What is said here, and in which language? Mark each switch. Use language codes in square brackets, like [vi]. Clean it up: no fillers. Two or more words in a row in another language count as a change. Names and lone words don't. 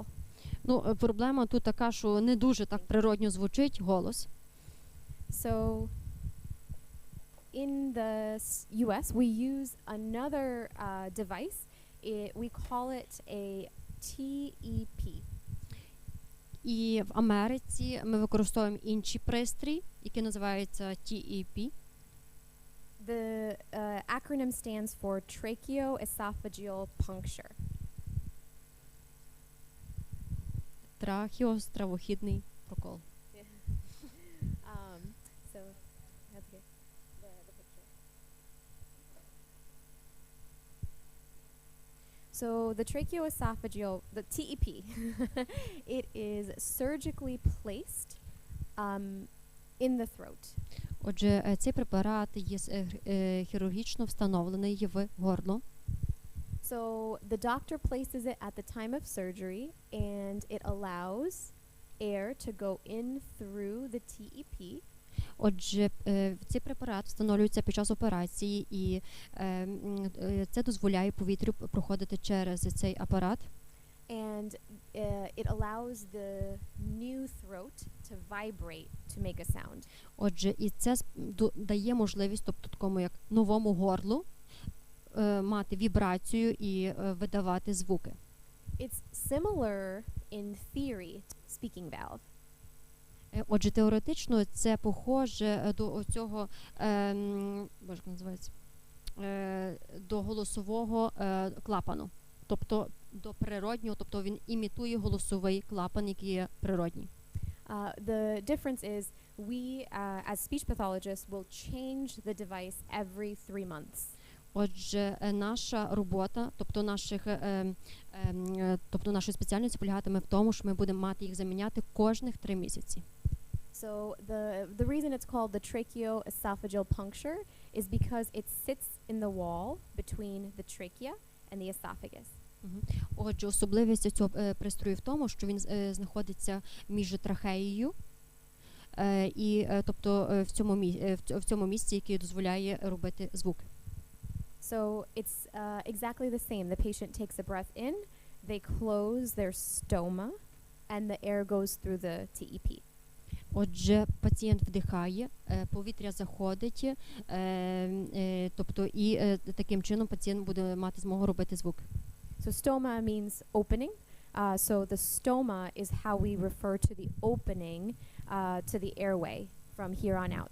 [uk] Ну, проблема тут така, що не дуже так природньо звучить голос. [en] So in the US, we use another device. We call it a TEP. [uk] І в Америці ми використовуємо інший пристрій, який називається TEP. [en] The acronym stands for tracheoesophageal puncture. [uk] Трахеостравохідний прокол. [en] So that's good. The picture. So the tracheoesophageal, the TEP, it is surgically placed in the throat. [uk] Отже, цей препарат є хірургічно встановлений в горло. [en] So the doctor places it at the time of surgery, and it allows air to go in through the TEP. [uk] Отже, цей препарат встановлюється під час операції, і це дозволяє повітрю проходити через цей апарат. [en] And it allows the new throat to vibrate to make a sound. [uk] Отже, і це дає можливість, тобто такому як новому горлу, мати вібрацію і видавати звуки. [en] It's similar in theory to speaking valve. [uk] Отже, теоретично це похоже до цього, як називається, до голосового клапану. Тобто до природнього, тобто він імітує голосовий клапан, який є природній. [en] The difference is we, as speech pathologists, will change the device every 3 months. [uk] Отже, наша робота, тобто нашої спеціальності полягатиме в тому, що ми будемо мати їх заміняти кожних 3 місяці. [en] So the reason it's called the tracheoesophageal puncture is because it sits in the wall between the trachea and the esophagus. [uk] Отже, особливість цього пристрою в тому, що він знаходиться між трахеєю і, тобто, в цьому місці, яке дозволяє робити звук. [en] So it's exactly the same. The patient takes a breath in, they close their stoma, and the air goes through the TEP. [uk] Отже, пацієнт вдихає, повітря заходить, тобто і таким чином пацієнт буде мати змогу робити звук. [en] So stoma means opening. So the stoma is how we refer to the opening to the airway from here on out.